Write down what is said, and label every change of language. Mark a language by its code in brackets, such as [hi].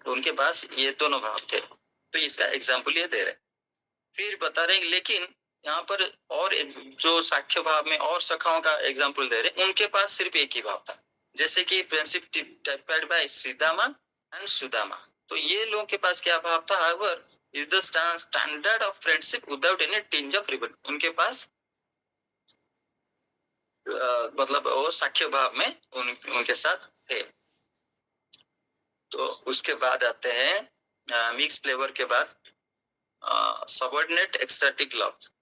[hi] तो उनके पास ये दोनों भाव थे। तो इसका एग्जाम्पल ये दे रहे। फिर बता रहे, लेकिन यहाँ पर और जो साख्य भाव में और सखाओं का एग्जाम्पल दे रहे, उनके पास सिर्फ एक ही भाव था, जैसे कि [en] Friendship typed by Shridama and Sudama. [hi] तो ये लोगों के पास क्या भाव था? [en] However, is the standard of friendship without any tinge of ribbon. [hi] उनके पास मतलब वो साख्य भाव में उनके साथ थे। तो उसके बाद आते हैं मिक्स फ्लेवर के बाद सबऑर्डिनेट एक्सटैटिक लव।